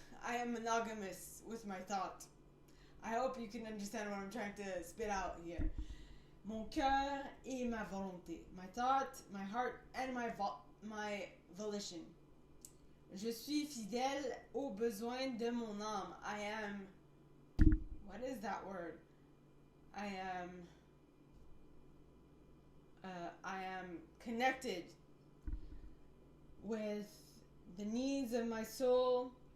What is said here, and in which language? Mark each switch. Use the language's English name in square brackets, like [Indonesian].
[English] I am monogamous with my thought. I hope you can understand what I'm trying to spit out here. [French] Mon cœur et ma volonté. [English] My thought, my heart, and my volition. [French] Je suis fidèle aux besoins de mon âme. [English] I am. What is that word? I am connected with the needs of my soul.